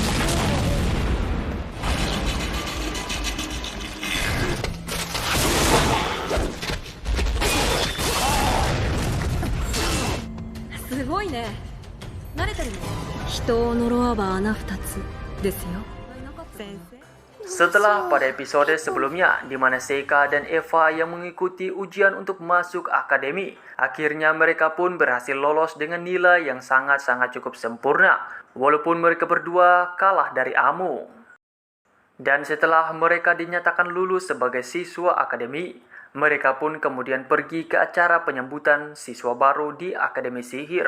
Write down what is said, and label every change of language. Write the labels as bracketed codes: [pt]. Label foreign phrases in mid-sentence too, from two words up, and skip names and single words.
[ja] すごいね。慣れてるの？人を呪わば穴二つですよ。先生。 [id] Setelah pada episode sebelumnya, di mana Seika dan Eva yang mengikuti ujian untuk masuk akademi, akhirnya mereka pun berhasil lolos dengan nilai yang sangat-sangat cukup sempurna, walaupun mereka berdua kalah dari Amu. Dan setelah mereka dinyatakan lulus sebagai siswa akademi, mereka pun kemudian pergi ke acara penyambutan siswa baru di Akademi Sihir.